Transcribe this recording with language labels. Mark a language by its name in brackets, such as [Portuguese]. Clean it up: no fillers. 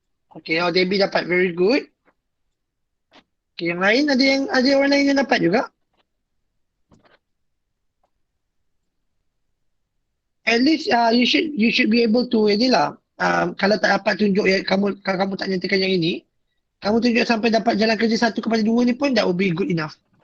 [Malay] Okay, Debbie dapat [English] very good. [Malay] Okay, yang lain ada orang lain yang dapat juga. [English] At least you should be able to [Malay] inilah. Kalau tak dapat tunjuk kalau kamu tak nyatakan yang ini, kamu tunjuk sampai dapat jalan kerja 1/2 ni pun [English] that will be good enough.